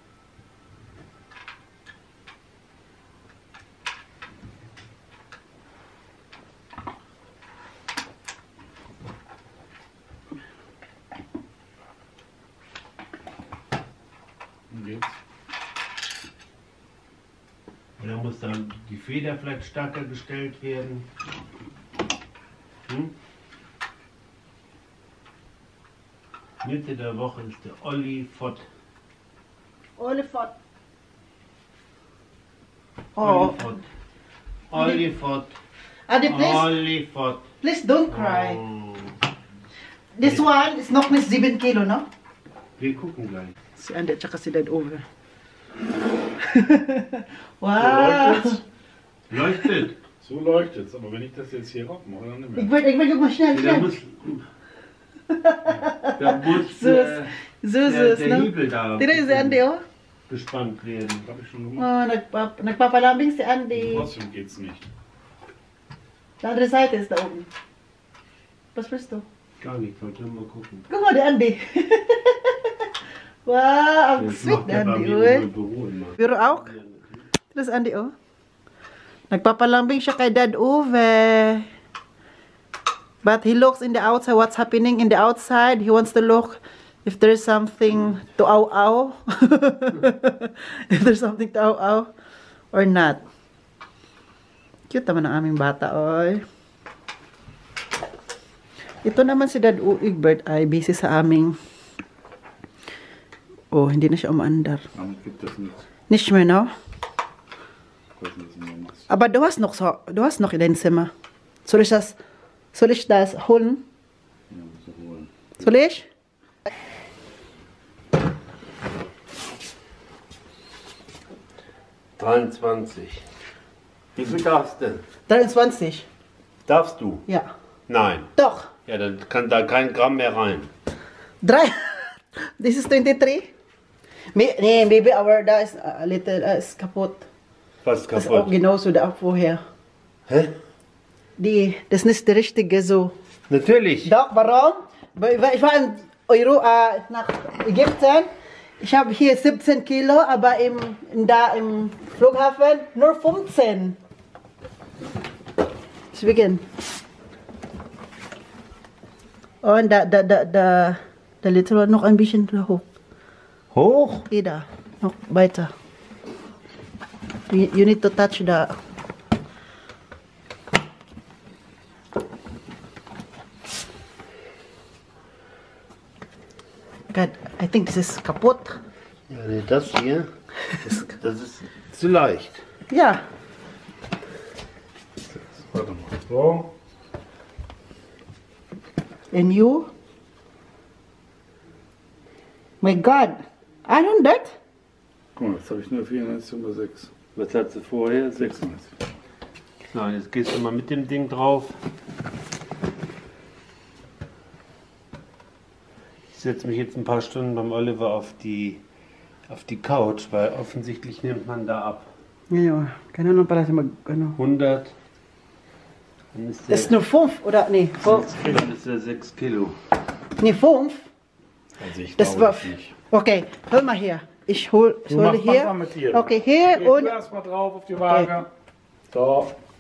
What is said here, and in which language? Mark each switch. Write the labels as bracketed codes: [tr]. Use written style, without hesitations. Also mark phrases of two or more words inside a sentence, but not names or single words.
[de] Und jetzt? Und dann muss dann die Feder vielleicht stärker gestellt werden. Mitte der Woche ist der Olli Fott. Olifant. Olli Oh, Fott. Olli Fott. [en] Adi, please, [de] Olli Fott. [en] please don't cry. Oh. This one is [de] noch nicht [en] 7 Kilo, no? [de] Wir gucken gleich. [tl] Si Andy at saka si Dad Uwe. [de] So Wow! leuchtet's? Leuchtet. So leuchtet's. Aber wenn ich das jetzt hier raufmache, dann nicht mehr. Ich will, guck mal schnell, Da schnell. muss, da muss Sus. Sus, der no? Hebel da [tl] Tira si Andy, oh. [de] gespannt werden. Hab ich schon gemacht. [tl] Oh, nagpapalambing si Andy. [de] Trotzdem geht's nicht. Die andere Seite ist da oben. Was willst du? Gar nicht, wollte nur mal gucken. Guck mal, der Andy. Wow, ang Das [en] sweet, [de] macht er bei Andy, mir uy. im Büro immer. Pero auch? Das Andy, [tl] oh. Nagpapalambing siya kay Dad Uwe. [en] But he looks in the outside, what's happening in the outside. He wants to look if there's something to aw-aw. If there's something to aw-aw or not. [tl] Cute naman ang aming bata, oy. Ito naman si Dad Egbert ay busy sa aming... Oh, hindi na siya umaandar. [de] Damit gibt es nichts. Nicht mehr, no? Ich weiß nicht, was du meinst. Aber du hast noch in deinem Zimmer. Soll ich das holen? Ja, musst du holen. Soll ich? Wie viel darfst du? 23. Darfst du? Ja. Nein. Doch. Ja, dann kann da kein Gramm mehr rein. 3. [en] This is 23. Nee, maybe our da ist a little [de] ist kaputt. Was Das ist auch kaputt? genauso da vorher. Hä? Das ist nicht der richtige so. Natürlich. Doch, warum? Weil ich war in nach Ägypten. Ich habe hier 17 Kilo, aber im Flughafen nur 15. Deswegen. Und der Little war noch ein bisschen hoch. Hoch? Da, noch weiter. [en] You need to touch the... God, I think this is kaputt. [de] Ja, nee, das hier, das ist zu leicht. Ja, So. [en] And you? My God. [de] 100? Guck mal, jetzt habe ich nur 94,6. Was hat sie vorher? 96. So, und jetzt gehst du mal mit dem Ding drauf. Ich setze mich jetzt ein paar Stunden beim Oliver auf die Couch, weil offensichtlich nimmt man da ab. [tl] Ngayon, ganun pala siya ano. [de] 100. Dann ist Das ist der, nur 5, oder? Nee, dann ist der 6 Kilo. nee 5. Also ich Das glaube war... nicht. Okay, hol mal hier. Ich hole mach hier. mal mit hier. Okay, hier Geh und du erstmal drauf auf die Waage. So.